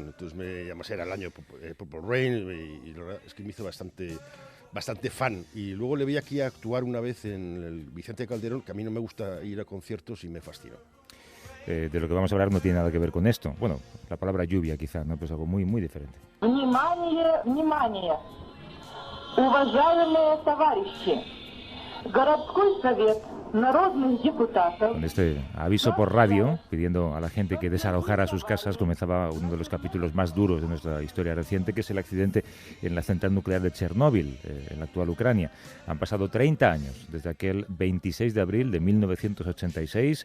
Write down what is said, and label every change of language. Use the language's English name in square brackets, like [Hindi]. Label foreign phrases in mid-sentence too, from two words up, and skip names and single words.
[Spanish] Entonces, además era el año Purple Rain, y la verdad es que me hizo bastante fan. Y luego le vi aquí a actuar una vez en el Vicente Calderón, que a mí no me gusta ir a conciertos y me fascinó. De lo que vamos a hablar no tiene nada que ver con esto. Bueno, la palabra lluvia quizá, ¿no? Pues algo muy, muy diferente. [Russian] Внимание, внимание! Уважаемые товарищи! Городской совет народных депутатов. [Spanish] Con este aviso por radio, pidiendo a la gente que desalojara sus casas, comenzaba uno de los capítulos más duros de nuestra historia reciente, que es el accidente en la central nuclear de Chernóbil, en la actual Ucrania. Han pasado 30 años desde aquel 26 de abril de 1986.